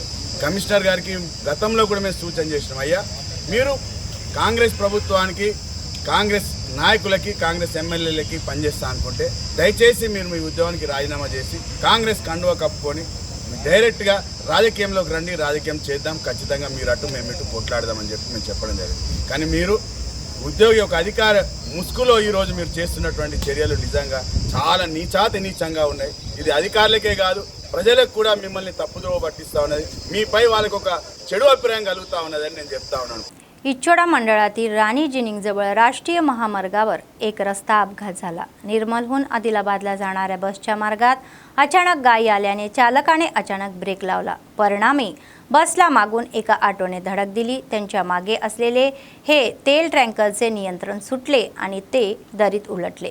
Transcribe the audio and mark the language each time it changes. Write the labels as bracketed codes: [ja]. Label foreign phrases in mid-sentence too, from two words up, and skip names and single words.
[te] కమిషనర్ గారికి గతంలో కూడా మేము సూచన చేసినాం, అయ్యా మీరు కాంగ్రెస్ ప్రభుత్వానికి, కాంగ్రెస్ నాయకులకి, కాంగ్రెస్ ఎమ్మెల్యేలకి పనిచేస్తా అనుకుంటే దయచేసి మీరు మీ ఉద్యోగానికి రాజీనామా చేసి కాంగ్రెస్ కండువా కప్పుకొని డైరెక్ట్గా రాజకీయంలోకి రండి, రాజకీయం చేద్దాం, ఖచ్చితంగా మీరు అటు మేము ఇటు కొట్లాడదామని చెప్పి మేము చెప్పడం జరిగింది. కానీ మీరు ఉద్యోగి ఒక అధికార ముసుగులో ఈరోజు మీరు చేస్తున్నటువంటి చర్యలు నిజంగా చాలా నీచాతి నీచంగా ఉన్నాయి. ఇది అధికారులకే కాదు, ప్రజలకు కూడా మిమ్మల్ని తప్పుదోవ పట్టిస్తూ ఉన్నది, మీపై వాళ్ళకు ఒక చెడు అభిప్రాయం కలుగుతూ ఉన్నదని నేను చెప్తా ఉన్నాను. [mr] इच्छोडा मंडळातील राणी जिनिंगजवळ राष्ट्रीय महामार्गावर एक रस्ता अपघात झाला. निर्मलहून आदिलाबादला जाणाऱ्या बसच्या मार्गात अचानक गायी आल्याने चालकाने अचानक ब्रेक लावला. परिणामी बसला मागून एका ऑटोने धडक दिली. त्यांच्या मागे असलेले हे तेल टँकरचे नियंत्रण सुटले आणि ते दरीत उलटले.